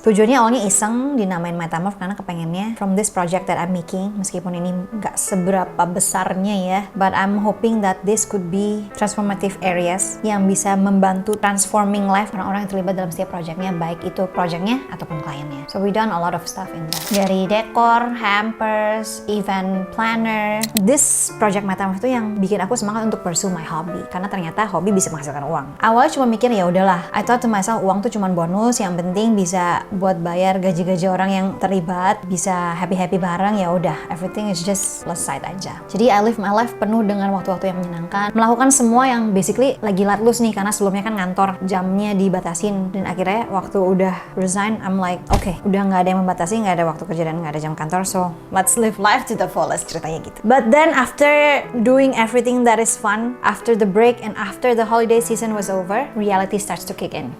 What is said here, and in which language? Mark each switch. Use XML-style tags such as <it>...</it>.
<id>Tujuannya awalnya iseng dinamain Metamorph karena kepengennya</id> <en>from this project that I'm making,</en> <id>meskipun ini nggak seberapa besarnya ya,</id> <en>but I'm hoping that this could be transformative areas</en> <id>yang bisa membantu</id> <en>transforming life</en> <id>orang-orang yang terlibat dalam setiap projectnya, baik itu projectnya ataupun kliennya.</id> <en>So we done a lot of stuff in that.</en> <id>Dari dekor, hampers, event planner.</id> <en>This project</en> <id>Metamorph itu yang bikin aku semangat untuk</id> <en>pursue my hobby,</en> <id>karena ternyata hobi bisa menghasilkan uang. Awalnya cuma mikir ya udahlah,</id> <en>I thought to myself</en> <id>uang tuh cuma bonus, yang penting bisa buat bayar gaji-gaji orang yang terlibat, bisa happy-happy bareng, ya udah,</id> <en>everything is just</en> <id>selesai aja. Jadi</id> <en>I live my life</en> <id>penuh dengan waktu-waktu yang menyenangkan, melakukan semua yang basically lagi</id> <en>let loose</en> <id>nih, karena sebelumnya kan kantor jamnya dibatasin, dan akhirnya waktu udah resign</id> <en>I'm like okay,</en> <id>udah nggak ada yang membatasi, nggak ada waktu kerja dan nggak ada jam kantor,</id> <en>so let's live life to the fullest,</en> <id>ceritanya gitu.</id> <en>But then after doing everything that is fun, after the break and after the holiday season was over, reality starts to kick in.</en>